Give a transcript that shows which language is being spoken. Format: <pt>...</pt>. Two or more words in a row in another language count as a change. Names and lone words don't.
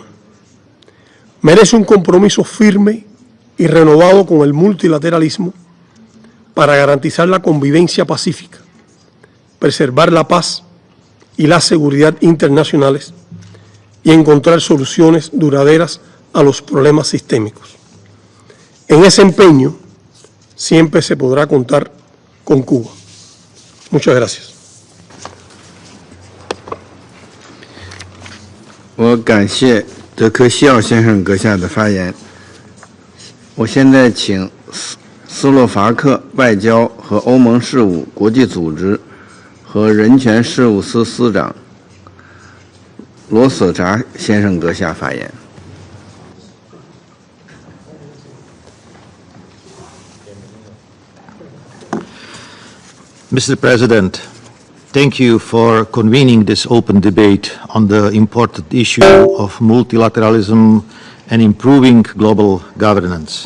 <es>Merece un compromiso firme y renovado con el multilateralismo para garantizar la convivencia pacífica, preservar la paz y la seguridad internacionales y encontrar soluciones duraderas a los problemas sistémicos. En ese empeño siempre se podrá contar con Cuba. Muchas gracias.</es> <zh>我感谢德克西奥先生阁下的发言。我现在请斯洛伐克外交和欧盟事务国际组织和人权事务司司长罗索查先生阁下发言。</zh> <en>Mr. President, thank you for convening this open debate on the important issue of multilateralism and improving global governance.</en>